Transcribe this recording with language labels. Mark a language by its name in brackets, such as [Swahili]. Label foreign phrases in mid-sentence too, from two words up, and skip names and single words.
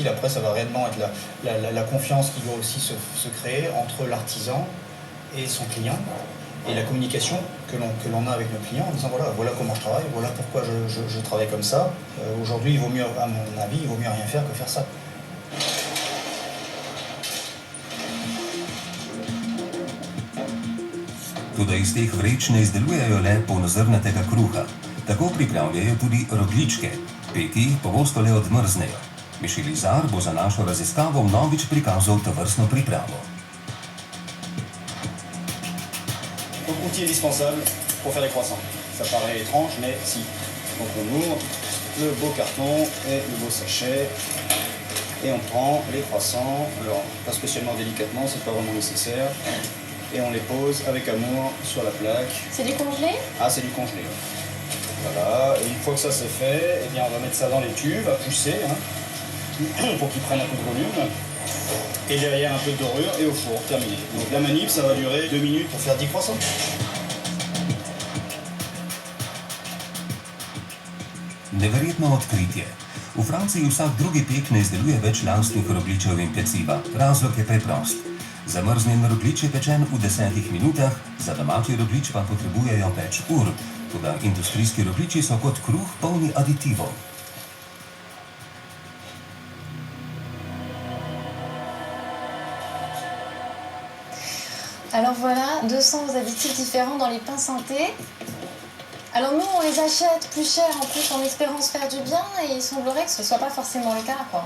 [French] Après, ça va réellement être la confiance qui doit aussi se créer entre l'artisan et son client, et la communication que l'on a avec nos clients en disant voilà comment je travaille, voilà pourquoi je travaille comme ça. Aujourd'hui, il vaut mieux, à mon avis, il vaut mieux rien faire que faire ça. [Slovenian] Toda iz teh vreč ne izdelujejo le polnozrnatega kruha. Tako pripravljajo tudi rogljičke. Peki pogosto le odmrznejo. Michel Izard bo za našo raziskavo vnovič prikazal tovrstno pripravo. [French] Outil indispensable pour faire des croissants. Ça paraît étrange, mais si. Donc on ouvre le beau carton et le beau sachet et on prend les croissants. Alors pas spécialement délicatement, c'est pas vraiment nécessaire. Et on les pose avec amour sur la plaque. C'est du congelé? Ah, c'est du congelé. Voilà, et une fois que ça c'est fait, eh bien on va mettre ça dans les tubes à pousser, hein, pour qu'ils prennent un peu de volume. Et derrière un peu de dorure et au four, terminé. Donc la manip, ça va durer 2 minutes pour faire 10 croissants. [Slovenian] Neverjetno odkritje. V Franciji vsak drugi pek ne izdeluje več lastnih rogljičev in peciva. Razlog je preprost. Zamrznjen rogljič je pečen v 10 minutah, za domači rogljič pa potrebujejo več ur. Toda industrijski rogljiči so kot kruh polni aditivov. [French] Alors voilà, 200 additifs différents dans les pains synthés. Alors nous, on les achète plus cher en plus en espérant se faire du bien, et il semblerait que ce ne soit pas forcément le cas, quoi.